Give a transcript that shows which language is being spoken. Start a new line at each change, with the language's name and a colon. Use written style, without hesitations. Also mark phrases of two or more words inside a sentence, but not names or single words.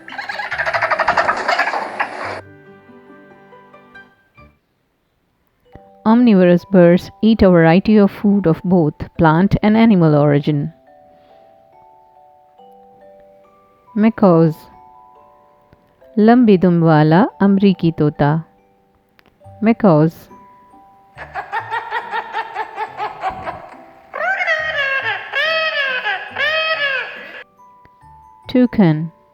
English: Omnivorous birds eat a variety of food of both plant and animal origin. Macaws.
Hindi: लंबी दुम वाला अमरीकी तोता.
English: Macaws. Toucan.